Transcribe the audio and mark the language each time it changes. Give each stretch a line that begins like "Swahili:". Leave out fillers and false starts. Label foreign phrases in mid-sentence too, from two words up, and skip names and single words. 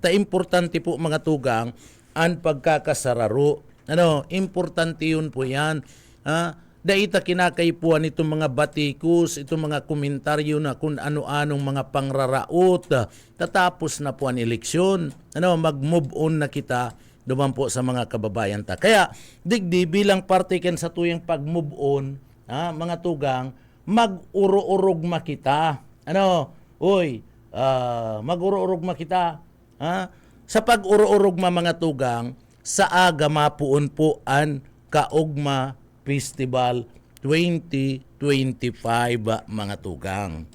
Bikol: Importante po mga tugang ang pagkakasararo. Importante yun po yan. Daita kinakaipuan itong mga batikos, itong mga komentaryo na kung ano-anong mga pangraraot. Tatapos na po ang eleksyon. Mag-move on na kita duman po sa mga kababayan ta. Kaya digdi bilang parte kan sa tuyang pag-move on, mga tugang, mag-uro-urog makita. Mag-uro-urog makita. Sa pag-uro-urog mga tugang, sa aga mapuon po ang Kaugma Festival 2025 mga tugang.